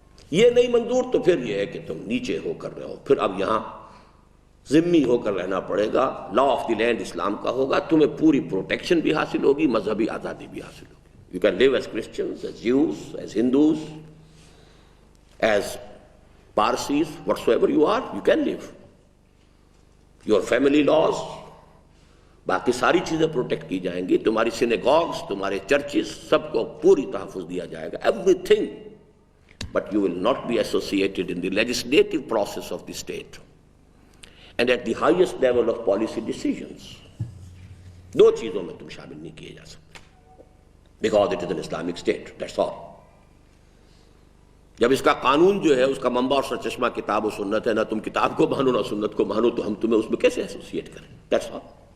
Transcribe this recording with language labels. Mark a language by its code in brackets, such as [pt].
[ur] یہ نہیں منظور تو پھر یہ ہے کہ تم نیچے ہو کر رہے ہو، پھر اب یہاں ذمہ ہو کر رہنا پڑے گا، لا آف دی لینڈ اسلام کا ہوگا، تمہیں پوری پروٹیکشن بھی حاصل ہوگی، مذہبی آزادی بھی حاصل ہوگی۔ [en] You can live as Christians, as Jews, as Hindus, as Parsis, whatsoever you are, you can live. Your family laws، [ur] باقی ساری چیزیں پروٹیکٹ کی جائیں گی، تمہاری سینیگوگز، تمہارے چرچز، سب کو پوری تحفظ دیا جائے گا، [en] everything. But you will not be associated in the legislative process of the state and at the highest level of policy decisions. [ur] دو چیزوں میں تم شامل نہیں کیے جا سکتے، [en] because it is an Islamic state, that's all. [ur] جب اس کا قانون جو ہے اس کا منبع اور سرچشمہ کتاب و سنت ہے، نہ تم کتاب کو مانو نہ سنت کو مانو، تو ہم تمہیں اس میں کیسے ایسوسیٹ کریں؟ [en] That's all.